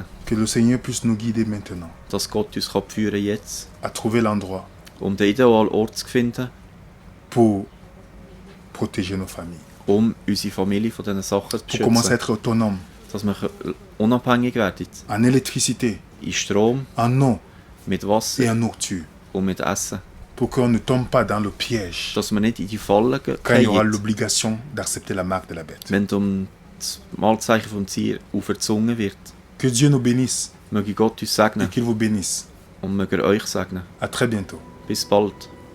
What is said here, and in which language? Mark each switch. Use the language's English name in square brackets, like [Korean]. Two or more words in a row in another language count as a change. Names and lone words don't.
[French] que le Seigneur puisse nous guider maintenant [German] dass Gott uns führen kann jetzt, [French] à trouver l'endroit [German] um den idealen Ort zu finden, [French] pour protéger nos familles, [German] um unsere Familie von diesen Sachen zu [French] pour commencer à [German] beschützen. [French] être autonome [German] Dass wir unabhängig werden. [French] en électricité, [German] In Strom, [French] en eau [German] mit [French] et [German] Wasser [French] en nourriture, [German] und mit Essen. [French] pour qu'on ne tombe pas dans le piège [German] Dass wir nicht in die Falle [French] quand il y aura [German] gehen, [French] l'obligation d'accepter la marque de la bête. [German] wenn das Mahlzeichen vom Tier aufgezwungen wird. [French] Que Dieu nous bénisse [German] Möge Gott uns [French] et [German] segnen [French] qu'il vous bénisse. [German] und möge er euch segnen. [French] À très bientôt. [German] Bis bald.